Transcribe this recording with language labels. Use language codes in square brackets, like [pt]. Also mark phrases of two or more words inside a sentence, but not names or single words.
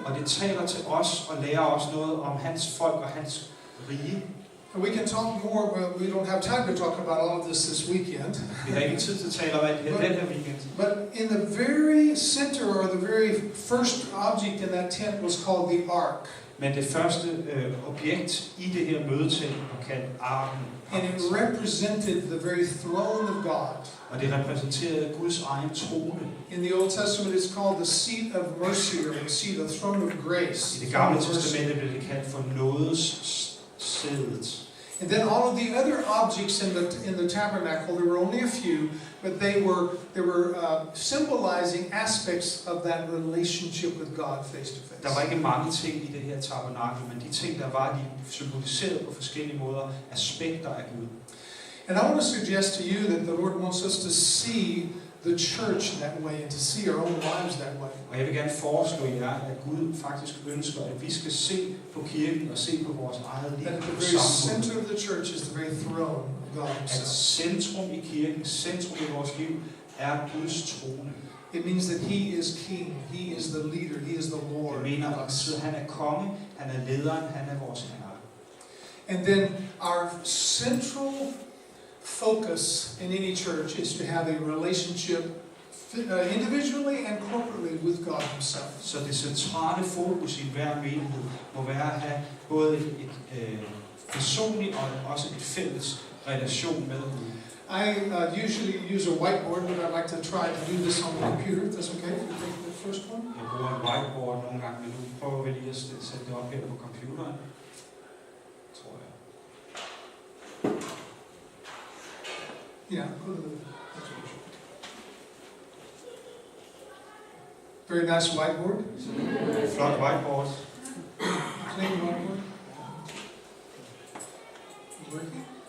[da] Og det taler til os og lærer os noget om hans folk og hans rige. [en] And we can talk more, but we don't have time to talk about all of this weekend. [da] Vi har ikke tid til at tale om alt det den her weekend. [en] But in the very center, or the very first object in that tent, was called the ark. [da] Men det første objekt i det her mødetelt var kaldt arken. [en] And it represented the very throne of God. [da] Og det repræsenterede Guds egen trone. [en] In the Old Testament, it's called the seat of mercy, or the seat of throne of grace. [da] I det gamle testamente blev det kaldt for nådessædet. [en] And then all of the other objects in the tabernacle, there were only a few, but they were symbolizing aspects of that relationship with God face to face. [da] Der var ikke mange ting i det her tabernakel, men de ting der var, de symboliserede på forskellige måder aspekter af Gud. [en] And I want to suggest to you that the Lord wants us to see the church that way and to see our own lives that way. [da] Og jeg vil gerne foreslå jer, at Gud faktisk ønsker, at vi skal se på kirken og se på vores eget liv [en] That the [da] på [en] very [da] samme måde. [en] center of the church is the very throne of God [da] At [en] Himself. [da] centrum i kirken, centrum i vores liv, er Guds trone. [en] It means that He is King, He is the leader, He is the Lord. [da] Det mener, at han er konge, han er lederen, han er vores herre. [en] And then our central focus in any church is to have a relationship individually and corporately with God Himself. [da] Så det centrale fokus i hver menighed må være at have både et personligt og også et fælles relation med Gud. [en] I usually use a whiteboard, but I'd like to try to do this on the computer. If that's okay. If you take the first one. [da] Jeg bruger en whiteboard nogle gange, men nu prøver vi lige at sætte det op her på computeren. Tror jeg. [en] Yeah. Go to the next picture. Very nice whiteboard. [da] Flot whiteboard. [en] Clean whiteboard. Working.